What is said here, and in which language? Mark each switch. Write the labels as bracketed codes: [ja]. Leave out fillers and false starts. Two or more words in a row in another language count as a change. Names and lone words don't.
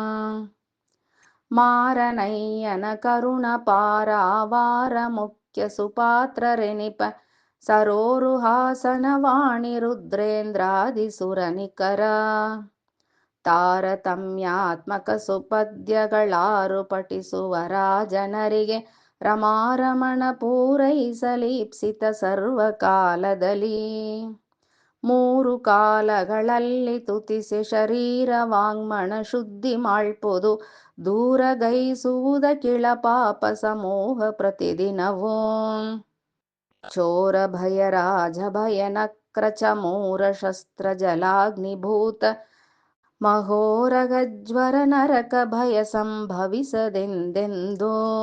[kn] ಮಾರನಯ್ಯನ ಕರುಣ ಪಾರಾವಾರ ಮುಖ್ಯ ಸುಪಾತ್ರರೆನಿಪ ಸರೋರುಹಾಸನ ವಾಣಿ ರುದ್ರೇಂದ್ರಾದಿ ಸುರನಿಕರ ತಾರತಮ್ಯಾತ್ಮಕ ಸುಪದ್ಯಗಳಾರು ಪಠಿಸುವ ರಾಜನರಿಗೆ ರಮಾರಮಣ ಪೂರೈಸಲೀಪ್ಸಿತ ಸರ್ವಕಾಲದಲ್ಲಿ 3 ಕಾಲಗಳಲ್ಲಿ ತುತಿಸೆ ಶರೀರ ವಾಂಗ್ಮನ ಶುದ್ಧಿ ಮಾಳ್ಪುದು ದೂರಗೈಸುವುದ ಕಿಳ ಪಾಪ ಸಮೂಹ ಪ್ರತಿದಿನವೋ. ಚೋರ ಭಯ ರಾಜ ಭಯ ನಕ್ರಚ ಮೂರ ಶಸ್ತ್ರ ಜಲಾಗ್ನಿಭೂತ ಮಹೋರ ಗಜ್ವರ ನರಕ ಭಯ ಸಂಭವಿಸದೆಂದೆಂದೋ.